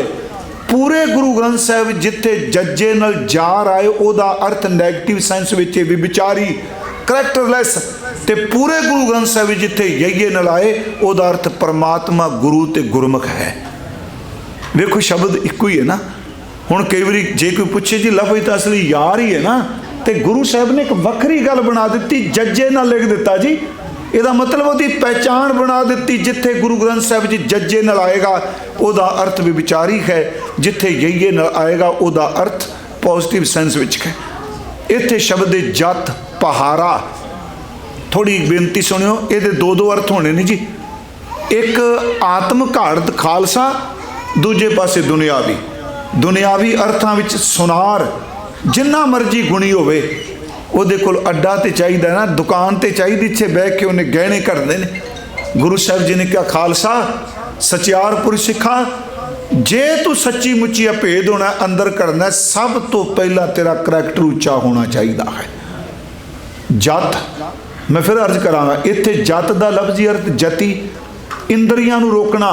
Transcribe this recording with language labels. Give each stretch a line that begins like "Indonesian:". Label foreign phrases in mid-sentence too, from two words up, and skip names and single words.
Punjabi: ਪੂਰੇ ਗੁਰੂ ਗ੍ਰੰਥ ਸਾਹਿਬ ਜਿੱਥੇ ਜੱਜੇ ਨਾਲ ਜਾਰ ਆਏ ਉਹਦਾ ਅਰਥ
English: negative sense
Punjabi: ਵਿਚ ਵਿਚਾਰੀ ਕਰੈਕਟਰਲੈਸ, ਤੇ ਪੂਰੇ ਗੁਰੂ ਗ੍ਰੰਥ ਸਾਹਿਬ ਜਿੱਥੇ ਯਈਏ ਨਾਲ ਆਏ ਉਹਦਾ ਅਰਥ ਪਰਮਾਤਮਾ ਗੁਰੂ ਤੇ ਗੁਰਮੁਖ ਹੈ। ਦੇਖੋ ਸ਼ਬਦ ਇੱਕ ਹੀ ਹੈ ਨਾ। ਹੁਣ ਕਈ ਬਾਰੀ ਜੇ ਕੋਈ ਪੁੱਛੇ ਜੀ ਲਫ਼ਜ਼ ਤੋ ਅਸਲੀ ਯਾਰ ਹੀ ਹੈ ਨਾ, ਤੋ ਗੁਰੂ ਸਾਹਬ ਨੇ ਇੱਕ ਵੱਕਰੀ ਗੱਲ ਬਣਾ ਦਿੱਤੀ, ਜੱਜੇ ਨਾਲ ਲਿਖ ਦਿੱਤਾ ਜੀ। ਇਹਦਾ मतलब ਉਹਦੀ ਪਹਿਚਾਣ ਬਣਾ ਦਿੱਤੀ। ਜਿੱਥੇ ਗੁਰੂ ਗ੍ਰੰਥ ਸਾਹਿਬ ਜੀ ਜੱਜੇ ਨਾਲ ਆਏਗਾ ਉਹਦਾ ਅਰਥ ਭੀ ਵਿਚਾਰੀ ਹੈ, ਜਿੱਥੇ ਯਈਏ ਨਾਲ ਆਏਗਾ ਉਹਦਾ अर्थ
English: positive sense
Punjabi: ਵਿਚ ਹੈ। ਇੱਥੇ ਸ਼ਬਦ ਜਤ ਪਹਾਰਾ, ਥੋੜ੍ਹੀ ਬੇਨਤੀ ਸੁਣਿਓ, ਯੇ ਦੋ ਅਰਥ ਹੋਣੇ ਨਹੀਂ ਜੀ। ਇੱਕ ਆਤਮ ਘਾੜਤ ਖਾਲਸਾ, ਦੂਜੇ ਪਾਸੇ ਦੁਨਿਆਵੀ। ਦੁਨਿਆਵੀ ਅਰਥਾਂ ਵਿਚ ਸੁਨਿਆਰ, ਜਿੰਨਾ ਮਰਜ਼ੀ ਗੁਣੀ ਹੋਵੇ, ਉਹਦੇ ਕੋਲ ਅੱਡਾ ਤੇ ਚਾਹੀਦਾ ਨਾ, ਦੁਕਾਨ ਤੇ ਚਾਹੀਦੀ, ਇੱਥੇ ਬਹਿ ਕੇ ਉਹਨੇ ਗਹਿਣੇ ਘੜਨੇ ਨੇ। ਗੁਰੂ ਸਾਹਿਬ ਜੀ ਨੇ ਕਿਹਾ, ਖਾਲਸਾ ਸਚਿਆਰ ਪੁਰਸ਼ ਸਿੱਖਾ, ਜੇ ਤੂੰ ਸੱਚੀ ਮੁੱਚੀ ਭੇਦ ਹੋਣਾ, ਅੰਦਰ ਕਰਨਾ, ਸਭ ਤੋਂ ਪਹਿਲਾਂ ਤੇਰਾ ਕਰੈਕਟਰ ਉੱਚਾ ਹੋਣਾ ਚਾਹੀਦਾ ਹੈ। ਜਤ, ਮੈਂ ਫਿਰ ਅਰਜ਼ ਕਰਾਂਗਾ, ਇੱਥੇ ਜਤ ਦਾ ਲਫ਼ਜ਼ੀ ਅਰਥ ਜਤੀ, ਇੰਦਰੀਆਂ ਨੂੰ ਰੋਕਣਾ।